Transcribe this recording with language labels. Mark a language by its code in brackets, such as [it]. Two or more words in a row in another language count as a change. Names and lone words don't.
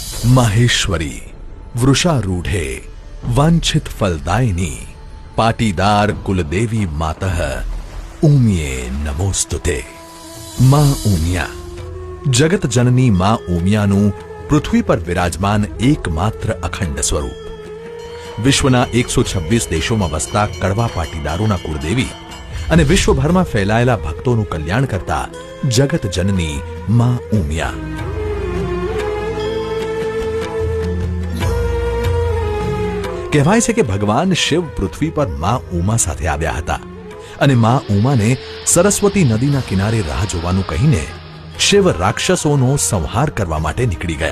[sa] माहेश्वरी वृषारूढ़े वांछित फलदायिनी पाटीदार कुलदेवी मातः ऊमिये नमोस्तुते। [gu] માં ઊમિયા જગત જનની માં ऊमियाનું પૃથ્વી પર વિરાજમાન એકમાત્ર અખંડ સ્વરૂપ, વિશ્વના 126 દેશોમાં વસતા કડવા પાટીદારોના કુળદેવી અને વિશ્વભરમાં ફેલાયેલા ભક્તોનું કલ્યાણ કરતા જગત જનની માં ઊમિયા। કહેવાય છે કે ભગવાન શિવ પૃથ્વી પર માં ઉમા સાથે આવ્યા હતા અને માં ઉમાને સરસ્વતી નદીના કિનારે રાહ જોવાનું કહીને શિવ રાક્ષસોનો સંહાર કરવા માટે નીકળી ગયા।